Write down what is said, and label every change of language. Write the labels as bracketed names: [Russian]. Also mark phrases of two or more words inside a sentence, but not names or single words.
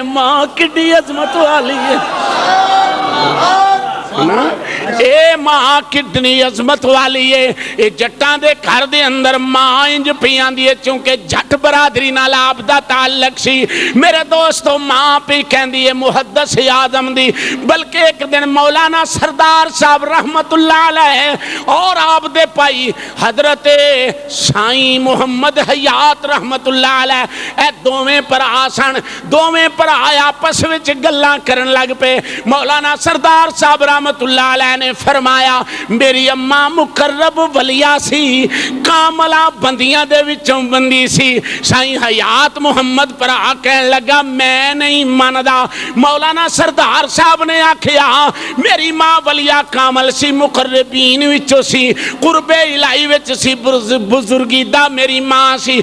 [Punjabi] ماں کڈی عظمت والی ہے نا، اے ماں کتنی عظمت والی ہے. یہ جٹاں دے گھر دے اندر ماں اِنج پی آندی ہے کیونکہ جٹ برادری نال آپ دا تعلق سی. میرے دوستوں ماں پی کہندی ہے محدث اعظم دی. بلکہ ایک دن مولانا سردار صاحب [Arabic] رحمة الله عليه [Punjabi] اور آپ دے بھائی حضرت سائیں محمد حیات [Arabic] رحمة الله عليه, [Punjabi] اے دوویں بھرا سن. دوویں بھرا آپس وچ گلاں کرن لگ پے. مولانا سردار صاحب [Arabic] رحمة الله عليه [Punjabi] نے فرمایا میری اماں مقرب ولیہ سی، کاملہ بندیاں دے وچوں بندی سی. سائیں حیات محمد بھرا کہن لگا میں نہیں مندا. مولانا سردار صاحب نے آکھیا میری ماں ولیہ کامل سی، مقربین وچوں سی، قرب الٰہی وچ سی، بزرگی دا میری ماں سی.